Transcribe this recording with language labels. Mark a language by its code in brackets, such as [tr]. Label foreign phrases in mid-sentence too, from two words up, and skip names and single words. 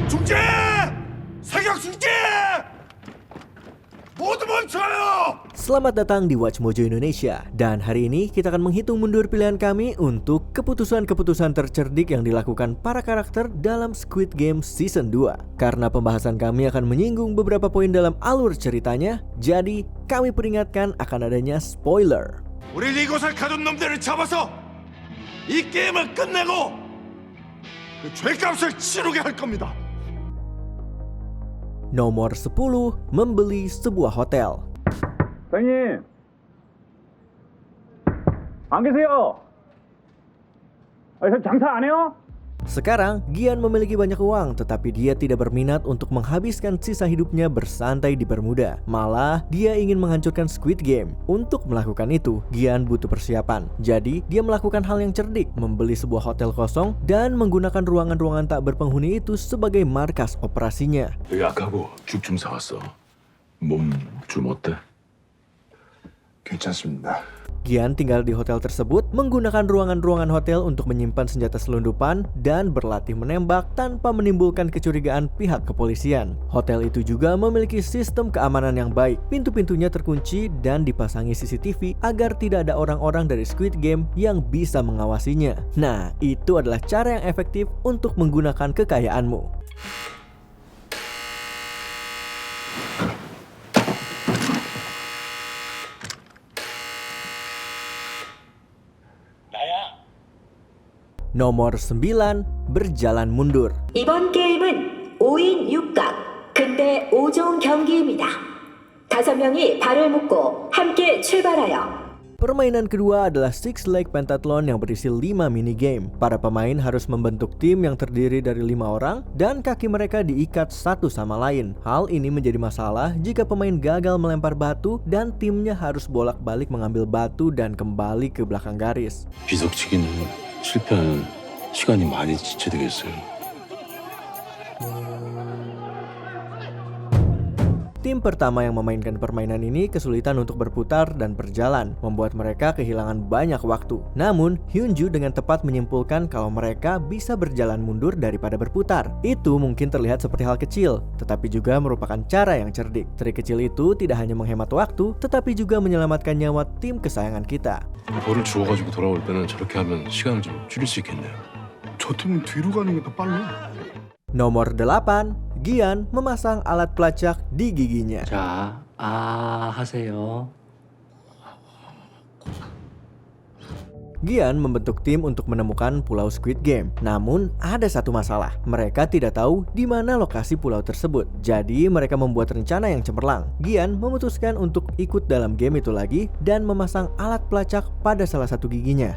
[ko] 중재! 사격 중재! 모두 멈춰요! [id] Selamat datang di Watch Mojo Indonesia. Dan hari ini kita akan menghitung mundur pilihan kami untuk keputusan-keputusan tercerdik yang dilakukan para karakter dalam Squid Game Season 2. Karena pembahasan kami akan menyinggung beberapa poin dalam alur ceritanya, jadi kami peringatkan akan adanya spoiler. [ko] 우리 이곳을 가둔 놈들을 잡아서 이 게임을 끝내고 그 죄값을 치르게 할 겁니다. [id] Nomor 10, membeli sebuah hotel. [ko] 사장님 안 계세요? 장사 안 해요? [id] Sekarang, Gian memiliki banyak uang, tetapi dia tidak berminat untuk menghabiskan sisa hidupnya bersantai di Bermuda. Malah, dia ingin menghancurkan Squid Game. Untuk melakukan itu, Gian butuh persiapan. Jadi, dia melakukan hal yang cerdik, membeli sebuah hotel kosong dan menggunakan ruangan-ruangan tak berpenghuni itu sebagai markas operasinya. [ko] 약하고 죽 좀 사왔어. 몸 좀 어때? 괜찮습니다. [id] Gian tinggal di hotel tersebut, menggunakan ruangan-ruangan hotel untuk menyimpan senjata selundupan dan berlatih menembak tanpa menimbulkan kecurigaan pihak kepolisian. Hotel itu juga memiliki sistem keamanan yang baik. Pintu-pintunya terkunci dan dipasangi CCTV agar tidak ada orang-orang dari Squid Game yang bisa mengawasinya. Nah, itu adalah cara yang efektif untuk menggunakan kekayaanmu. Nomor 9, berjalan mundur. [ko] 이번 게임은 5인 6각, 근대 5종 경기입니다. 5명이 발을 묶고 함께 출발하여. [id] Permainan kedua adalah Six Leg Pentathlon yang berisi 5 minigame. Para pemain harus membentuk tim yang terdiri dari 5 orang dan kaki mereka diikat satu sama lain. Hal ini menjadi masalah jika pemain gagal melempar batu dan timnya harus bolak-balik mengambil batu dan kembali ke belakang garis. [ko] 비석치기는 실패하면 시간이 많이 지체되겠어요. [id] Tim pertama yang memainkan permainan ini kesulitan untuk berputar dan berjalan, membuat mereka kehilangan banyak waktu. Namun, Hyunju dengan tepat menyimpulkan kalau mereka bisa berjalan mundur daripada berputar. Itu mungkin terlihat seperti hal kecil, tetapi juga merupakan cara yang cerdik. Trik kecil itu tidak hanya menghemat waktu, tetapi juga menyelamatkan nyawa tim kesayangan kita. [ko] 벌을 주워가지고 돌아올 때는 저렇게 하면 시간을 좀 줄일 수 있겠네요. 저 팀은 뒤로 가는 게 더 빨라. [id] Nomor 8, Gian memasang alat pelacak di giginya. [ko] 자, 하세요. [id] Gian membentuk tim untuk menemukan pulau Squid Game. Namun, ada satu masalah. Mereka tidak tahu di mana lokasi pulau tersebut. Jadi, mereka membuat rencana yang cemerlang. Gian memutuskan untuk ikut dalam game itu lagi dan memasang alat pelacak pada salah satu giginya.